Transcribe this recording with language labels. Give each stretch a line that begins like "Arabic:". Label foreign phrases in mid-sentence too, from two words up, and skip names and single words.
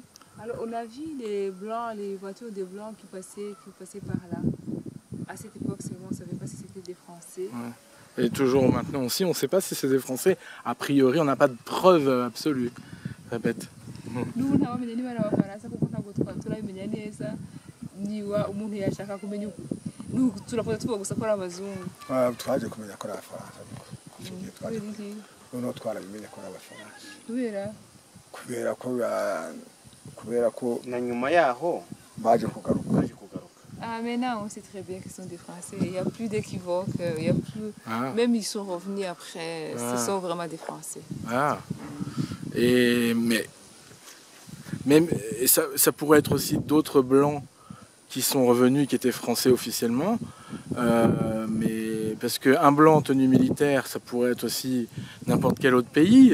French: Alors, on a vu les blancs, les voitures des blancs qui passaient par là. À cette époque, seulement, on ne savait pas si c'était des Français. Ouais. Et toujours maintenant aussi, on ne sait pas si c'est des Français. A priori, on n'a pas de preuve absolue. Répète. Nous, on a vu les Français,
Kinyarwanda: niba umuntu yashaka kumenya turakoze tuvuga gusa ko ari abazungu twaje kumenya ko ari abafaransa noneho twarabimenya ko ari abafaransa kubera ko na nyuma yaho baje kugaruka.
French: Ah, maintenant on sait très bien qu'ils sont des Français, il n'y a plus d'équivoque, il y a plus... Même ils sont revenus après, ce sont vraiment des Français. Ah. Et même ça pourrait être aussi d'autres blancs qui sont revenus, qui étaient français officiellement, mais parce qu'un blanc en tenue militaire, ça pourrait être aussi n'importe quel autre pays.